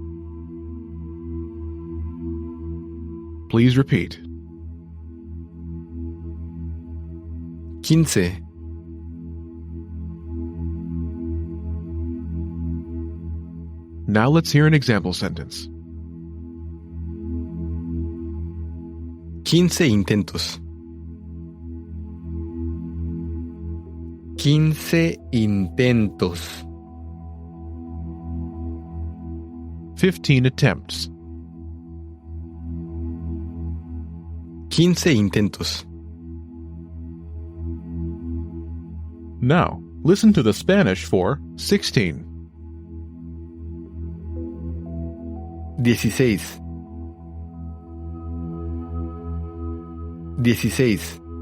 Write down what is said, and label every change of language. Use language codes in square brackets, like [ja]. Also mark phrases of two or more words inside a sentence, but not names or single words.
[en] Please repeat. 15. Now let's hear an example sentence. [es] 15 intentos. 15 intentos. [en] 15 attempts. [es] 15 intentos. [en] Now, listen to the Spanish for 16. 16. 16.